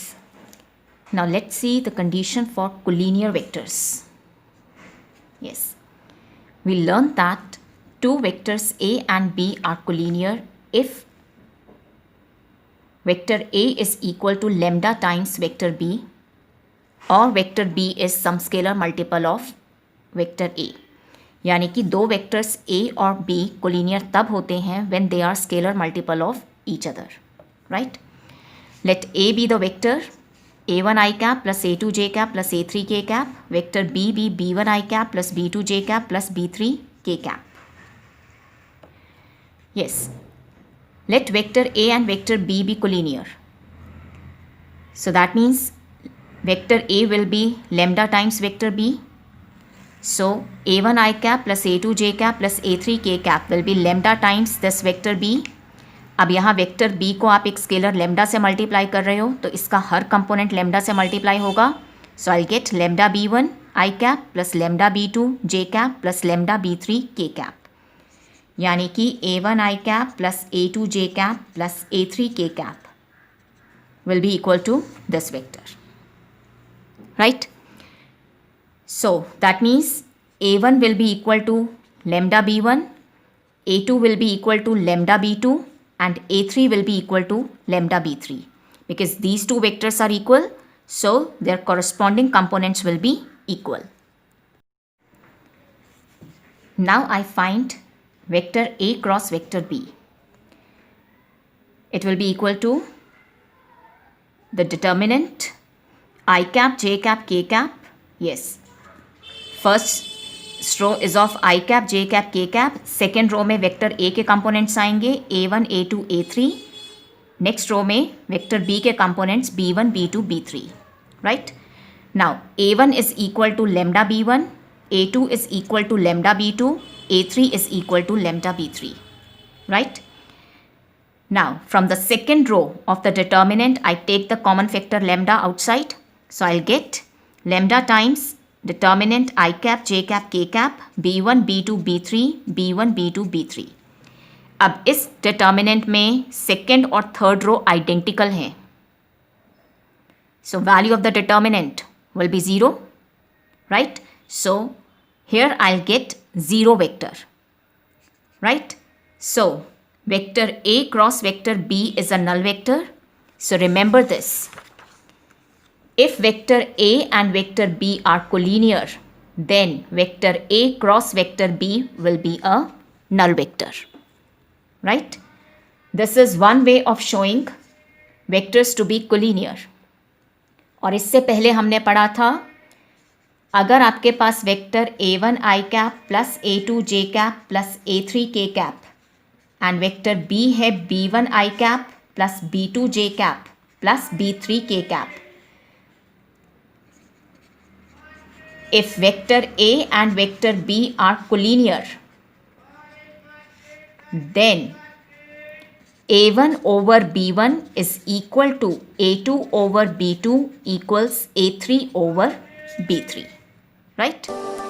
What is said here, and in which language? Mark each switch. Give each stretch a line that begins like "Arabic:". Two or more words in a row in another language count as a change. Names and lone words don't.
English: Now let's see the condition for collinear vectors. Yes. We learned that two vectors A and B are collinear if vector A is equal to lambda times vector B, और vector B is some scalar multiple of vector A.
Hindi: यानी कि दो वेक्टर्स A और B कोलिनियर तब होते हैं
English: when they are scalar multiple of each other. right? let A be the vector A1 i cap plus A2 j cap plus A3 k cap. vector B be B1 i cap plus B2 j cap plus B3 k cap. Yes. Let vector A and vector B be collinear. So that means vector A will be lambda times vector B. So A1 i cap plus A2 j cap plus A3 k cap will be lambda times this vector B.
Hindi: अब यहाँ वेक्टर B को आप एक
English: scalar lambda
Hindi: से मल्टीप्लाई कर रहे हो तो इसका हर
English: component lambda
Hindi: से मल्टीप्लाई होगा.
English: so I get lambda B1 i cap plus lambda B2 j cap plus lambda B3 k cap.
Hindi: यानी कि
English: A1 i cap प्लस A2 j cap प्लस A3 k cap will be equal to this vector. Right? So that means A1 will be equal to lambda B1, A2 will be equal to lambda B2 and A3 will be equal to lambda B3 because these two vectors are equal, so their corresponding components will be equal. Now I find vector A cross vector B. It will be equal to the determinant I cap, j cap, k cap. Yes. First row is of I cap, j cap, k cap. Second row
Hindi: में वेक्टर A के कंपोनेंट्स आएंगे A1, A2, A3.
English: next row
Hindi: में वेक्टर B के कंपोनेंट्स B1, B2, B3. Right?
English: Now A1 is equal to lambda B1, A2 is equal to lambda B2, A3 is equal to lambda B3. Right? Now from the second row of the determinant, I take the common factor lambda outside. So I'll get lambda times determinant I cap, J cap, K cap, B1, B2, B3, B1, B2, B3.
Hindi: अब इस डिटर्मिनेंट में सेकेंड और
English: third row identical
Hindi: हैं.
English: So value of the determinant will be 0, right? So here I'll get 0 vector, right? So vector A cross vector B is a null vector. So remember this. If vector A and vector B are collinear, then vector A cross vector B will be a null vector, right? This is one way of showing vectors to be collinear.
Hindi: और इससे पहले हमने पढ़ा था, अगर आपके पास
English: vector A1 I cap plus A2 J cap plus A3 K cap and vector B
Hindi: है
English: B1 I cap plus B2 J cap plus B3 K cap. If vector A and vector B are collinear, then A1 over B1 is equal to A2 over B2 equals A3 over B3, right?